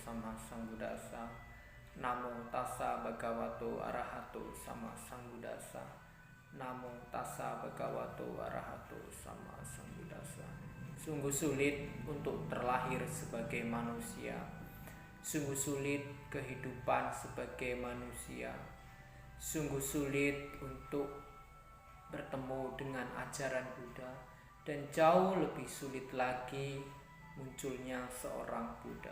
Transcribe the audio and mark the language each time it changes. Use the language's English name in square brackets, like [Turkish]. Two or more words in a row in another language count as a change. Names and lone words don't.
[Pali] sama Sambuddhassa. Namo tassa bhagavato arahato sama Sambuddhassa. Namo tassa bhagavato arahato sama Sambuddhassa. [Indonesian] Sungguh sulit untuk terlahir sebagai manusia. Sungguh sulit kehidupan sebagai manusia. Sungguh sulit untuk bertemu dengan ajaran Buddha, dan jauh lebih sulit lagi munculnya seorang Buddha.